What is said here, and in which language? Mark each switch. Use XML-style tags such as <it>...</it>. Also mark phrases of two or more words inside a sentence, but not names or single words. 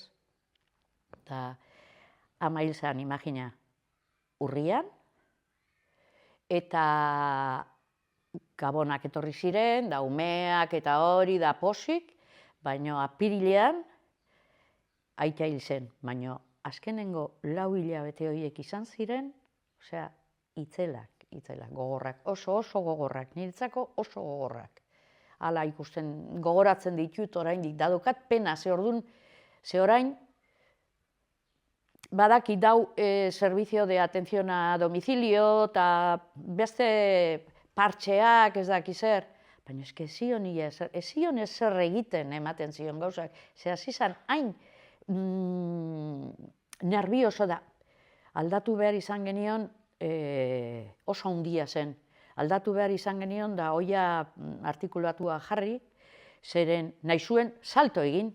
<eu>Eta ama hil zen, imagina, urrian, eta gabonak etorri ziren, da umeak eta hori, da posik, baina apirilean, aita hil zen, baina azkenengo 4 hilabete horiek izan ziren, osea, itzelak, gogorrak, oso gogorrak, niretzako oso gogorrak. Hala ikusten, gogoratzen ditut oraindik, dadokat pena, ze orain, badakit dau</eu> <es>servicio de atención a domicilio</es> <eu>eta beste partxeak ez daki zer, baina eske ez zion ezer egiten ematen zion gauzak, ze hasi zan hain nervioso da. Aldatu behar izan genion, oso handia zen, aldatu behar izan genion da oia artikulatua jarri, zeren nahi zuen salto egin.</eu>